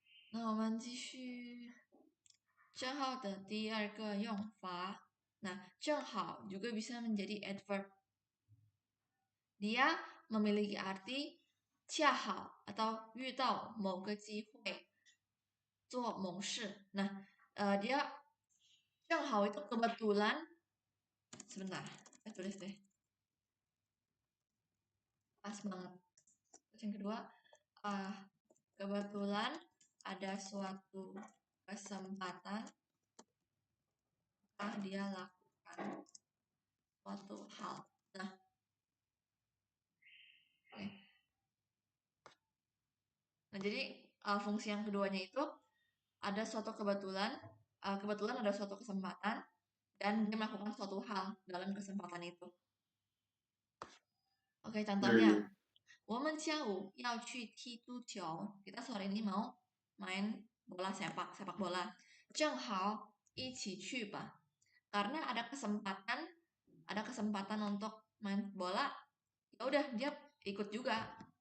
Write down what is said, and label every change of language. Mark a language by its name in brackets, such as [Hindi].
[Chinese] 那我们继续正好的第二个用法. [Indonesian] Nah, 正好juga bisa menjadi adverb. Dia memiliki arti 恰好 atau [Chinese] 遇到某个机会做某事. [Indonesian] Nah, dia 正好 itu kebetulan. Sebentar, saya tulis deh. Pas banget. Terus yang kedua, kebetulan ada suatu kesempatan dia lakukan suatu hal. Nah, jadi fungsi yang keduanya itu ada suatu kebetulan ada suatu kesempatan dan dia melakukan suatu hal dalam kesempatan itu. [Chinese] Oke, contohnya, 我们下午要去踢足球. [Indonesian] Kita sore ini mau main bola sepak bola. [Chinese] 正好一起去吧. [Indonesian] Karena ada kesempatan untuk main bola, ya udah dia ikut juga.